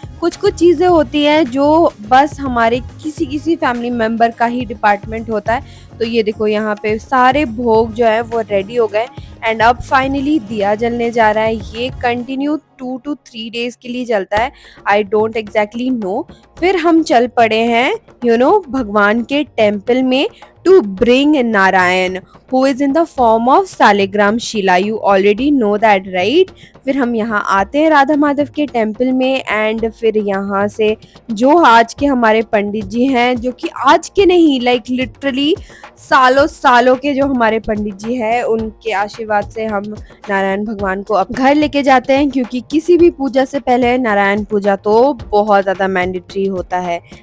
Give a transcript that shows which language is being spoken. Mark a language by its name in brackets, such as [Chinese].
[Hindi] कुछ कुछ चीज़ें होती हैं जो बस हमारे किसी किसी फैमिली मेम्बर का ही डिपार्टमेंट होता है। तो ये देखो यहाँ पे सारे भोग जो है वो रेडी हो गए एंड अब फाइनली दिया जलने जा रहा है। ये कंटिन्यू 2 to 3 डेज के लिए चलता है, [English] I don't exactly know. [Hindi] फिर हम चल पड़े हैं भगवान के टेम्पल में [English] to bring Narayan who is in the form of Saligram Shila, you already know that right। [Hindi] फिर हम यहाँ आते हैं राधा माधव के टेम्पल में एंड फिर यहाँ से जो आज के हमारे पंडित जी हैं, जो कि आज के नहीं लाइक लिटरली सालों सालों के जो हमारे पंडित जी हैं, उनके आशीर्वाद से हम नारायण भगवान को अब घर लेके जाते हैं, क्योंकि किसी भी पूजा से पहले नारायण पूजा तो बहुत ज़्यादा मैंडेटरी होता है।